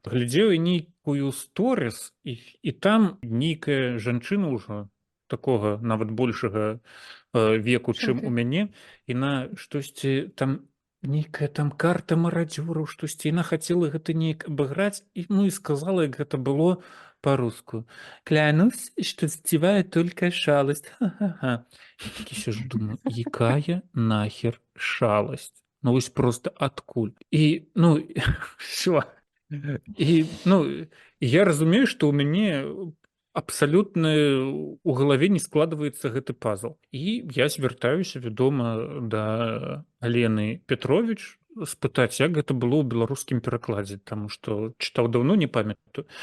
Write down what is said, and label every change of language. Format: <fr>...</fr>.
<be>Глядзеў я нейкую сторыс, і там нейкая жанчына ўжо такога нават большага веку, чым у мяне, і на штосьці там нейкая там карта марадзёраў, штосьці яна хацела гэта неяк абыграць, і ну і сказала, як гэта было по-руску.</be> <ru>Клянусь, что затеваю только шалость. Ха-ха-ха. Я таки сижу, думаю, якая нахер шалость?</ru> <be>Ну, вось просто откуль? І, ну, все. І, ну, я разумею, што ў мяне абсалютна у галаве не складваецца гэты пазл. І я звяртаюся, вядома, да Алены Петрович спытаць, як гэта было ў беларускім перакладзе, таму што чытаў даўно, не памятаю.</be>